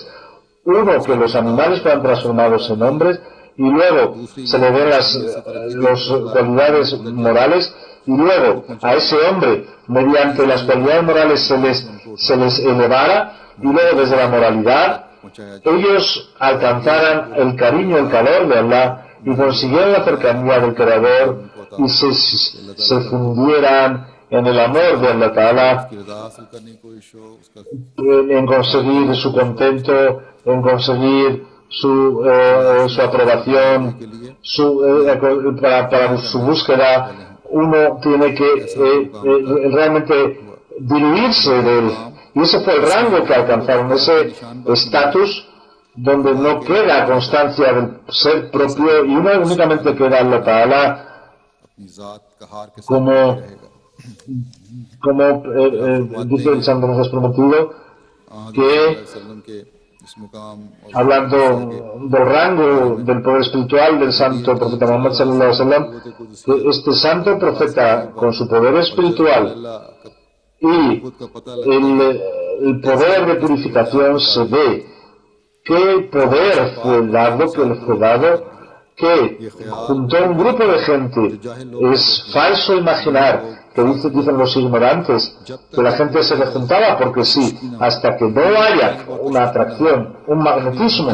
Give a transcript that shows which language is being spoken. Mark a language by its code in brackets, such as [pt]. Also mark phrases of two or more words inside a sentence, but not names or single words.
[es] Uno, que los animales fueran transformados en hombres, y luego se le den las cualidades morales, y luego a ese hombre, mediante las cualidades morales, se les elevara, y luego desde la moralidad ellos alcanzaran el cariño, el calor de Allah, y consiguieran la cercanía del Creador, y se fundieran en el amor de [ar] الله تعالى, [ur] کی رضا حاصل کرنے کی کوشش ہو، اس کا [es] en conseguir su contento, en conseguir su aprobación, para su búsqueda. Uno tiene que realmente diluirse de él, y ese fue el rango que alcanzaron, ese estatus donde no queda constancia del ser propio y únicamente queda [ar] الله تعالى [ur] اپنی ذات کا ہار کے ساتھ [es] como [ur] रहेगा। [es] dice el Santo Mesías prometido, que [ur] اس مقام اور [es] hablando del rango del poder espiritual del santo profeta Muhammad [ar] صلى الله عليه وسلم, [es] que este santo profeta con su poder espiritual y el poder de purificación se ve qué poder fue dado, que le fue dado, que junto a un grupo de gente es falso imaginar, que dicen los ignorantes, que la gente se le juntaba porque sí, hasta que no haya una atracción, un magnetismo.